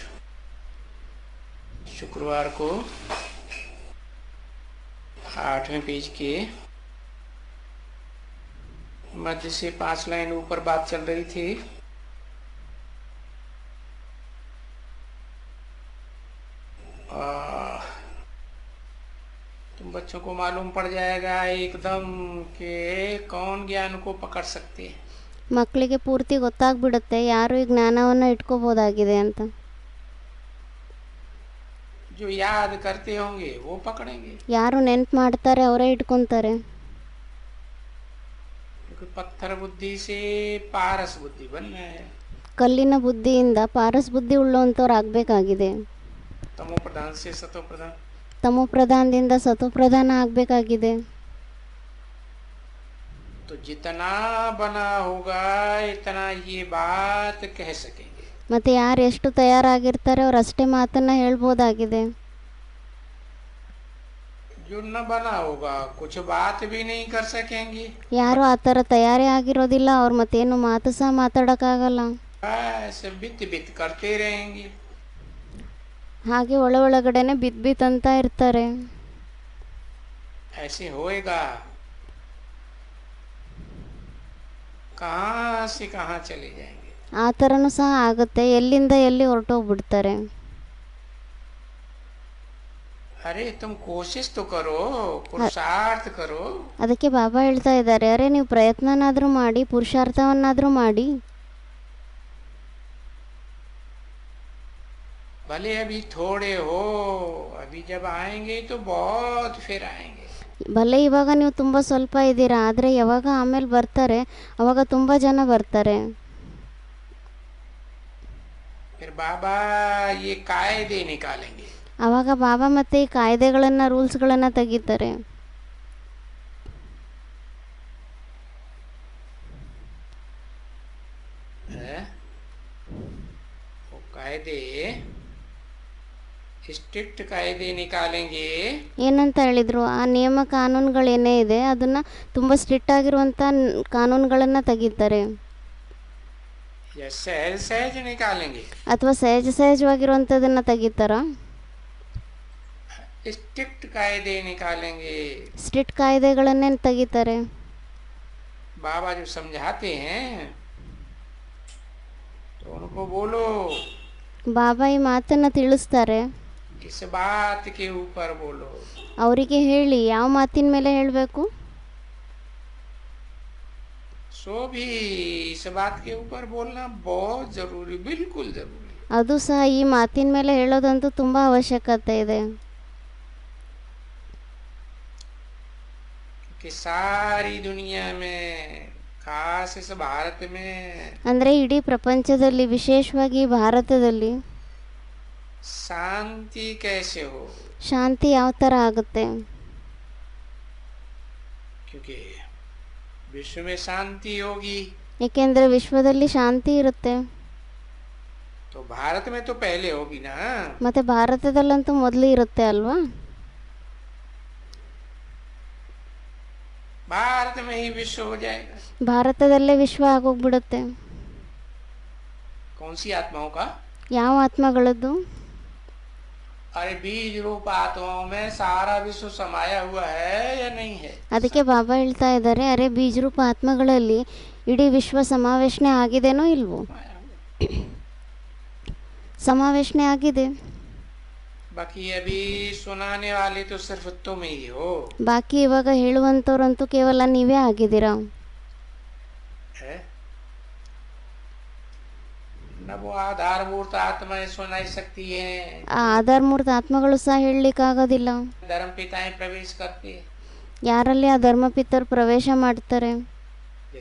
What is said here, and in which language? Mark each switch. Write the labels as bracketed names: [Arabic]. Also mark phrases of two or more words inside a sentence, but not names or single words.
[Hindi] शुक्रवार को 8वें पेज के मध्य से 5 लाइन ऊपर बात चल रही थी। तुम बच्चों को मालूम पड़ जाएगा एकदम कि कौन ज्ञान को पकड़ सकते हैं। [Kannada] ಮಕ್ಕಳಿಗೆ ಪೂರ್ತಿ ಗೊತ್ತಾಗ್ಬಿಡುತ್ತೆ ಯಾರು ಈ ಜ್ಞಾನವನ್ನು ಇಟ್ಕೋಬೋದಾಗಿದೆ ಅಂತ. [Hindi] जो याद करते होंगे वो पकड़ेंगे। [Kannada] ಯಾರು ನೆನ್ಪು ಮಾಡ್ತಾರೆ ಅವರೇ ಇಟ್ಕೊತಾರೆ. [Hindi] पत्थर बुद्धि से पारस बुद्धि बनना है। [Kannada] ಕಲ್ಲಿನ ಬುದ್ಧಿಯಿಂದ ಪಾರಸ್ ಬುದ್ಧಿ ಉಳ್ಳೋಂಥವ್ರು ಆಗಬೇಕಾಗಿದೆ. [Hindi] तमो प्रधान से सतो प्रधान, [Kannada] ತಮೋ ಪ್ರಧಾನದಿಂದ ಸತೋ ಪ್ರಧಾನ ಆಗಬೇಕಾಗಿದೆ. [Hindi] तो जितना बना होगा इतना ये बात कह सकेंगे। [Kannada] ಮತ್ತು ಯಾರು ಎಷ್ಟು ತಯಾರಾಗಿರ್ತಾರೆ ಅವ್ರು ಅಷ್ಟೇ ಮಾತನ್ನು ಹೇಳ್ಬೋದಾಗಿದೆ. [Hindi] जो न बना होगा कुछ बात भी नहीं कर सकेंगे। [Kannada] ಯಾರು ಆ ಥರ ತಯಾರಿ ಆಗಿರೋದಿಲ್ಲ ಅವ್ರು ಮತ್ತೇನು ಮಾತು ಸಹ ಮಾತಾಡೋಕ್ಕಾಗಲ್ಲ. [Hindi] ऐसे बित बित करते रहेंगे। [Kannada] ಹಾಗೆ ಒಳಗಡೆನೆ ಬಿತ್ ಅಂತ ಇರ್ತಾರೆ. [Hindi] ऐसे होएगा कहाँ से कहाँ चले जाएंगे। [Kannada] ಆ ಥರನೂ ಸಹ ಆಗುತ್ತೆ, ಎಲ್ಲಿಂದ ಎಲ್ಲಿ ಹೊರಟೋಗ್ಬಿಡ್ತಾರೆ. [Hindi] अरे तुम कोशिश तो करो, पुरुषार्थ करो। [Kannada] ಅದಕ್ಕೆ ಬಾಬಾ ಹೇಳ್ತಾ ಇದ್ದಾರೆ, ಅರೆ ನೀವು ಪ್ರಯತ್ನನಾದರೂ ಮಾಡಿ, ಪುರುಷಾರ್ಥವನ್ನಾದರೂ ಮಾಡಿ. [Hindi] भले अभी थोड़े हो, अभी जब आएंगे तो बहुत फिर आएंगे। [Kannada] ಭಲೆ ಇವಾಗ ನೀವು ತುಂಬ ಸ್ವಲ್ಪ ಇದ್ದೀರಾ, ಆದರೆ ಯಾವಾಗ ಆಮೇಲೆ ಬರ್ತಾರೆ ಅವಾಗ ತುಂಬ ಜನ ಬರ್ತಾರೆ. [Hindi] फिर बाबा ये कायदे निकालेंगे। [Kannada] ಆವಾಗ ಬಾಬಾ ಮತ್ತೆ ಈ ಕಾಯ್ದೆಗಳನ್ನು ರೂಲ್ಸ್ಗಳನ್ನು ತೆಗಿತಾರೆ. [Hindi] वो कायदे स्ट्रिक्ट कायदे निकालेंगे। [Kannada] ಏನಂತ ಹೇಳಿದ್ರು, ಆ ನಿಯಮ ಕಾನೂನುಗಳೇನೇ ಇದೆ ಅದನ್ನು ತುಂಬ ಸ್ಟ್ರಿಕ್ಟ್ ಆಗಿರುವಂಥ ಕಾನೂನುಗಳನ್ನು ತೆಗಿತಾರೆ. [Hindi] या सहज सहज निकालेंगे। [Kannada] ಅಥವಾ ಸಹಜವಾಗಿರುವಂಥದ್ದನ್ನು ತೆಗಿತಾರ. [Hindi] स्ट्रिक्ट कायदे निकालेंगे। [Kannada] ಸ್ಟ್ರಿಕ್ಟ್ ಕಾಯ್ದೆಗಳನ್ನೇ ತೆಗಿತಾರೆ. [Hindi] बाबा जो समझाते हैं तो उनको बोलो, [Kannada] ಬಾಬಾ ಈ ಮಾತನ್ನು ತಿಳಿಸ್ತಾರೆ, [Hindi] इस बात के ऊपर बोलो। [Kannada] ಅವರಿಗೆ ಹೇಳಿ ಯಾವ ಮಾತಿನ ಮೇಲೆ ಹೇಳಬೇಕು. [Hindi] सो भी इस बात के ऊपर बोलना बहुत जरूरी, बिल्कुल जरूरी। [Kannada] ಅದು ಸಹ ಈ ಮಾತಿನ ಮೇಲೆ ಹೇಳೋದಂತೂ ತುಂಬ ಅವಶ್ಯಕತೆ ಇದೆ. [Hindi] कि सारी दुनिया में खास इस भारत में [Kannada] ಅಂದರೆ ಇಡೀ ಪ್ರಪಂಚದಲ್ಲಿ, ವಿಶೇಷವಾಗಿ ಭಾರತದಲ್ಲಿ [Hindi] शांति कैसे हो। [Kannada] ಶಾಂತಿ ಯಾವ ಥರ ಆಗುತ್ತೆ. [Hindi] क्योंकि विश्व में शांति होगी [Kannada] ಏಕೆಂದರೆ ವಿಶ್ವದಲ್ಲಿ ಶಾಂತಿ ಇರುತ್ತೆ, [Hindi] तो भारत में तो पहले होगी ना। [Kannada] ಮತ್ತು ಭಾರತದಲ್ಲಂತೂ ಮೊದಲು ಇರುತ್ತೆ ಅಲ್ವಾ. [Hindi] भारत में ही विश्व हो जाएगा। [Kannada] ಭಾರತದಲ್ಲೇ ವಿಶ್ವ ಆಗೋಗ್ಬಿಡುತ್ತೆ. [Hindi] कौन सी आत्माओं का? [Kannada] ಯಾವ ಆತ್ಮಗಳದ್ದು? [Hindi] अरे बीज रूप आत्माओं में सारा विश्व समाया हुआ है या नहीं है। [Kannada] ಅದಕ್ಕೆ ಬಾಬಾ ಹೇಳ್ತಾ ಇದ್ದಾರೆ, ಅರೆ ಬೀಜರೂಪ ಆತ್ಮಗಳಲ್ಲಿ ಇಡೀ ವಿಶ್ವ ಸಮಾವೇಶನೆ ಆಗಿದೆನೋ ಇಲ್ವೋ? ಸಮಾವೇಶನೆ ಆಗಿದೆ. [Hindi] बाकी अभी सुनाने वाले तो सिर्फ तुम ही हो। [Kannada] ಬಾಕಿ ಇವಾಗ ಹೇಳುವಂಥವ್ರಂತೂ ಕೇವಲ ನೀವೇ ಆಗಿದ್ದೀರಾ. [Hindi] न वो आधारभूत आत्माएं सुनाई सकती है। [Kannada] ಆ ಆಧಾರಮೂರ್ತ ಆತ್ಮಗಳು ಸಹ ಹೇಳಲಿಕ್ಕಾಗೋದಿಲ್ಲ. [Hindi] धर्म पिताएं प्रवेश करते, [Kannada] ಯಾರಲ್ಲಿ ಆ ಧರ್ಮಪಿತರು ಪ್ರವೇಶ ಮಾಡ್ತಾರೆ.